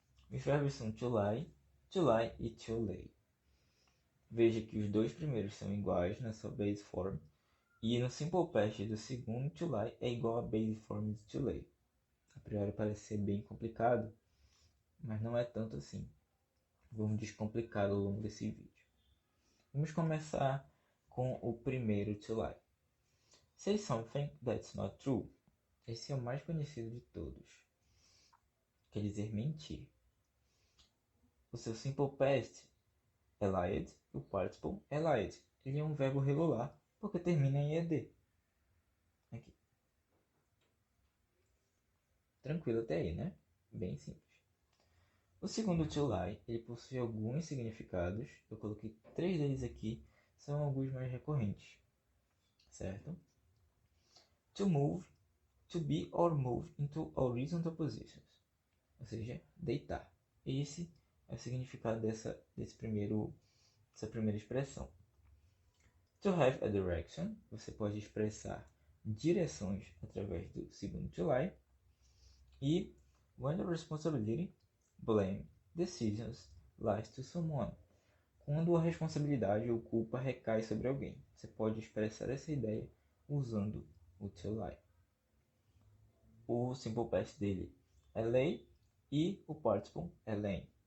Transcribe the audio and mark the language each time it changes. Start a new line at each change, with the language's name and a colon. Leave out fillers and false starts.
Portuguese: Os verbos são to lie e to lay. Veja que os dois primeiros são iguais na sua base form e no simple past do segundo to lie é igual à base form de to lay. A priori parece ser bem complicado, mas não é tanto assim. Vamos descomplicar ao longo desse vídeo. Vamos começar com o primeiro to lie.
English: Say something that's not true.
Portuguese: Esse é o mais conhecido de todos. Quer dizer mentir. O seu simple past é lied, o participle é lied. Ele é um verbo regular porque termina em ed. Aqui. Tranquilo até aí, né? Bem simples. O segundo to lie, ele possui alguns significados. Eu coloquei 3 deles aqui, são alguns mais recorrentes. Certo?
English: To move, to be or move into horizontal positions.
Portuguese: Ou seja, deitar. Esse é o significado dessa primeira expressão.
English: To have a direction,
Portuguese: você pode expressar direções através do segundo to lie.
English: E when the responsibility, blame, decisions lies to someone.
Portuguese: Quando a responsabilidade ou culpa recai sobre alguém. Você pode expressar essa ideia usando o to lie. O simple past dele é lay e o participle é laying.